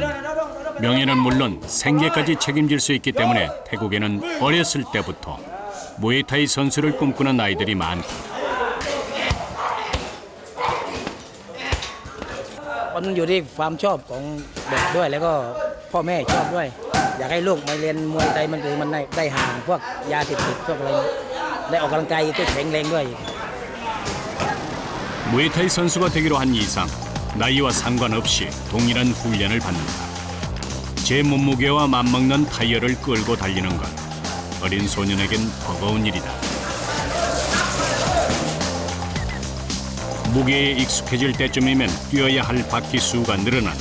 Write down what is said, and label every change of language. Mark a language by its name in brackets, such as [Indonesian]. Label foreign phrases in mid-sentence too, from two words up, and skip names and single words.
[Korean] 명예는 물론 생계까지 책임질 수 있기 때문에 태국에는 어렸을 때부터 무에타이 선수를 꿈꾸는 아이들이 많다. [Thai] มันอยู่ที่ความชอบของเด็กด้วยแล้วก็พ่อแม่ชอบด้วยอยากให้ลูกมาเรียนมวยไทยมันคือมันได้ห่างพวกยาเสพติดพวกอะไรได้ออกกำลังกายแข็งแรงด้วย [Korean] 무에타이 선수가 되기로 한 이상 나이와 상관없이 동일한 훈련을 받는다. 제 몸무게와 맞먹는 타이어를 끌고 달리는 것, 어린 소년에겐 버거운 일이다. 무게에 익숙해질 때쯤이면 뛰어야 할 바퀴 수가 늘어난다.